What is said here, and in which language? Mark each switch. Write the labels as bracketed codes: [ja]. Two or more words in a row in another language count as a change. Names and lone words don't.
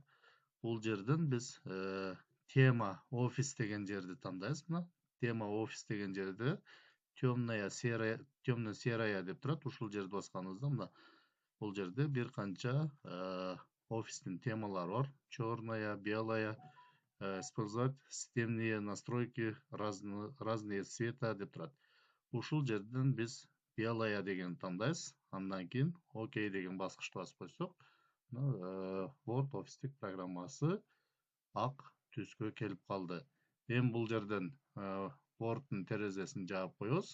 [ky] Бул жерден биз [ru] тема офис [ky] деген жерди тандайбыз. Мына [ru] тема офис [ky] деген жерде темно-серая деп турат. Ушул жерди басканыбызда мына бул жерде бир канча офистин темалары бар. [ru] Черная, белая, использовать системные настройки разные цвета [ky] деп турат. Ушул жерден биз белая деген тандайбыз. Андан кийин окей деген баскычты басып койсок, Word офистик программасы ак түскө келип калды. Эми бул жерден Word'дун терезесин жаап коебуз.